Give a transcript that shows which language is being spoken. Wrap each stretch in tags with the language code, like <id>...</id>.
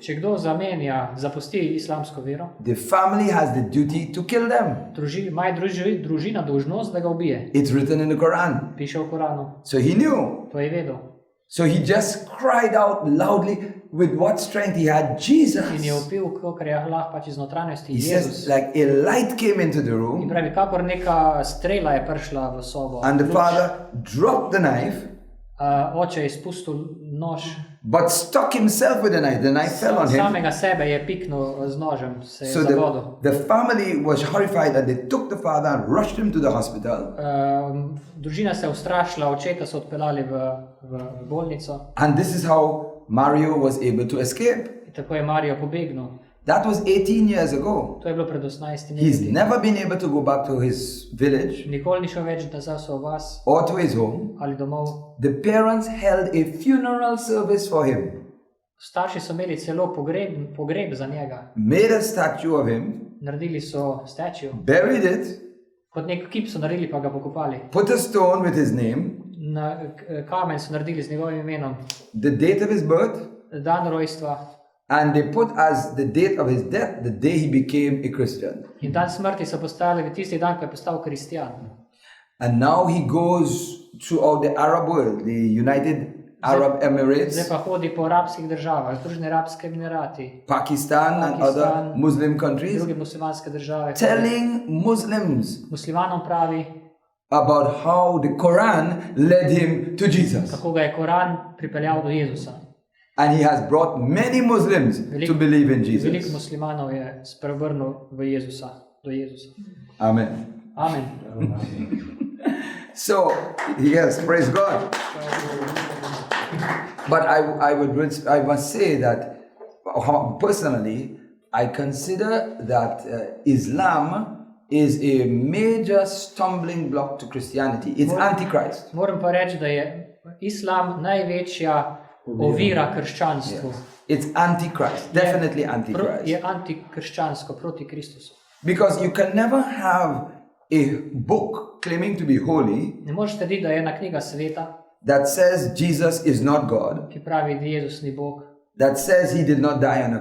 <sl>Če kdo zapusti islamsko vero,</sl> <en>the family has the duty to kill them.</en> <sl>ima družina dolžnost, da ga ubije.</sl> <en>It's written in the Quran.</en> <sl>Piše v Koranu.</sl> <en>So he knew.</en> <sl>To je vedel.</sl> <en>So he just cried out loudly with what strength he had, Jesus.</en> <sl>In je vpil, kakor je lahko pač iz notranjosti,</sl> <en>He</en> <sl>Jezus.</sl> <en>says, like a light came into the</en> <sl>In</sl> <en>room,</en> <sl>pravi, kakor neka strela je prišla v sobo.</sl> <en>and the father dropped the knife,</en> <sl>Oče je izpustil nož,</sl> <en>but stuck himself with the knife. The knife fell on him.</en> <sl>samega sebe je piknil z nožem, se je</sl> <en>So</en> <sl>zavodil.</sl> <en>the family was horrified and they took the father and rushed him to the hospital.</en> <sl>Družina se je ustrašila, očeta so odpeljali v bolnico</sl> <en>And this is how Mario was able to escape.</en> <sl>in tako je Marijo pobegnil.</sl> <en>That was 18 years ago.</en> <sl>To je bilo pred 18</sl> <en>He's</en> <sl>leti.</sl> <en>never been able to go back to his village</en> <sl>Nikoli ni šel več nazaj v svoj vas</sl> <en>or to his home.</en> <sl>ali domov.</sl> <en>The parents held a funeral service for him,</en> <sl>Starši so imeli celo pogreb za njega.</sl> <en>made a statue of him,</en> <sl>Naredili so statue,</sl> <en>buried it,</en> <sl>kot nek kip so naredili, pa ga pokopali.</sl> <en>put a stone with his name,</en> <sl>Kamen so naredili z njegovim imenom,</sl> <en>the date of his birth,</en> <sl>dan rojstva</sl> <en>and they put as the date of his death the day he became a Christian.</en> <sl>in dan smrti so postavili v tisti dan, ko je postal kristjan.</sl> <en>And now he goes throughout the Arab world, the United Arab</en> <sl>Zdaj</sl> <en>Emirates,</en> <sl>pa hodi po arabskih državah, Združeni arabski emirati,</sl> <en>Pakistan, and other</en> <sl>Pakistan,</sl> <en>Muslim countries,</en> <sl>druge muslimanske države.</sl> <en>telling Muslims</en> <sl>Muslimanom pravi,</sl> <en>about how the Quran led him to Jesus.</en> <sl>kako ga je Koran pripeljal do Jezusa.</sl> <en>And he has brought many Muslims to believe in</en> <sl>Veliko</sl> <en>Jesus.</en> <sl>muslimanov je spreobrnil v Jezusa, do Jezusa.</sl> <en>Amen.</en> <sl>Amen.</sl> <en>So, yes, praise God. But I must say that personally, I consider that Islam is a major stumbling block to Christianity. It's Antichrist.</en> <sl>Moram pa reči, da je islam največja ovira krščanstvu.</sl> <en>It's Antichrist, definitely</en> <sl>Je</sl> <en>Antichrist.</en> <sl>antikrščansko, proti Kristusu.</sl> <en>Because you can never have a book claiming to be holy</en> <sl>Ne moreš trditi, da je ena knjiga sveta,</sl> <en>that says Jesus is not God,</en> <sl>ki pravi, da Jezus ni Bog,</sl> <en>that says he did not die on a</en>